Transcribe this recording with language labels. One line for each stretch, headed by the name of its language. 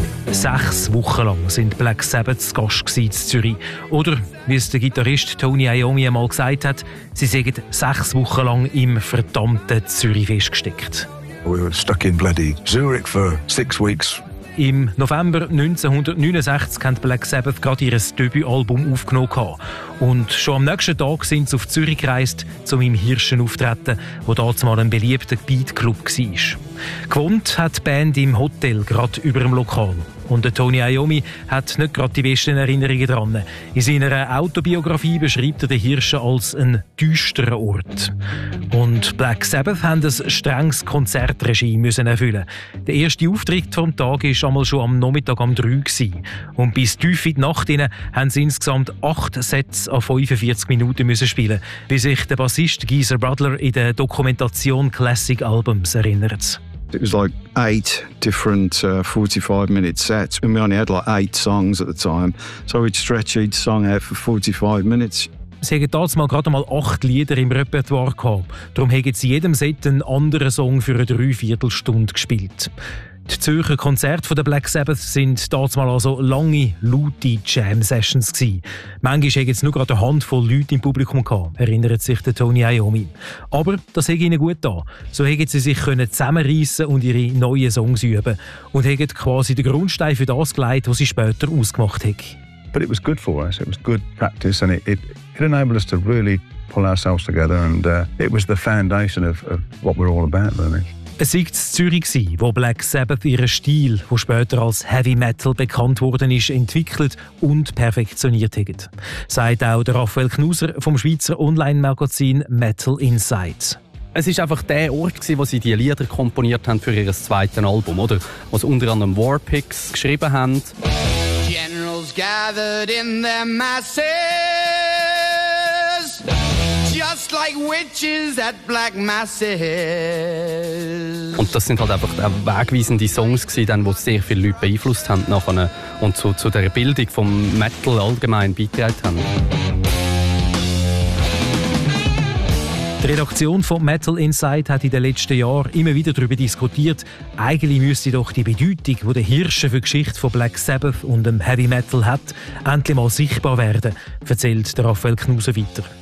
German: Sechs Wochen lang sind Black Sabbath zu Gast in Zürich. Oder, wie es der Gitarrist Tony Iommi einmal gesagt hat, sie sind sechs Wochen lang im verdammten Zürich festgesteckt.
English: We were stuck in bloody Zurich for six weeks.
German: Im November 1969 haben Black Sabbath gerade ihr Debütalbum aufgenommen. Und schon am nächsten Tag sind sie auf Zürich gereist, um im Hirschen auftreten, wo damals ein beliebter Beat-Club war. Gewohnt hat die Band im Hotel, gerade über dem Lokal. Und Tony Iommi hat nicht gerade die besten Erinnerungen dran. In seiner Autobiografie beschreibt er den Hirschen als einen düsteren Ort. Und Black Sabbath haben ein strenges Konzertregime müssen erfüllen. Der erste Auftritt vom Tag war einmal schon am Nachmittag um 3 Uhr. Und bis tief in die Nacht hinein haben sie insgesamt 8 Sets an 45 Minuten müssen spielen, wie sich der Bassist Geezer Butler in der Dokumentation Classic Albums erinnert.
English: It was like 8 different 45-minute sets. And we only had like 8 songs at the time. So we'd stretch each song out for 45 minutes.
German: Sie hatten damals gerade mal 8 Lieder im Repertoire gehabt. Darum haben sie jedem Set einen anderen Song für eine Dreiviertelstunde gespielt. Die Zürcher Konzerte der Black Sabbath waren damals also lange, laute Jam-Sessions gewesen. Manchmal hatten jetzt nur gerade eine Handvoll Leute im Publikum gehabt, erinnert sich der Tony Iommi. Aber das hat ihnen gut getan. So konnten sie sich zusammenreissen und ihre neuen Songs üben. Und haben quasi den Grundstein für das gelegt, was sie später ausgemacht haben.
English: But it was good for us. It was good practice and it enabled us to really pull ourselves together and it was the foundation of what we're all about, really.
German: Es war in Zürich, wo Black Sabbath ihren Stil, der später als Heavy Metal bekannt worden ist, entwickelt und perfektioniert hat. Sagt auch Raphael Knuser vom Schweizer Online-Magazin Metal Insight. Es war einfach der Ort, wo sie die Lieder komponiert haben für ihr zweites Album, oder? Wo sie unter anderem Warpigs geschrieben haben.
English: Generals gathered in their masses. Just like witches at black masses.
German: Und das sind halt einfach wegweisende Songs gewesen, dann, die sehr viele Leute beeinflusst haben nachher und zu der Bildung vom Metal allgemein beigetragen haben. Die Redaktion von Metal Insight hat in den letzten Jahren immer wieder darüber diskutiert, eigentlich müsste doch die Bedeutung, die der Hirsche für die Geschichte von Black Sabbath und dem Heavy Metal hat, endlich mal sichtbar werden, erzählt Raphael Knuse weiter.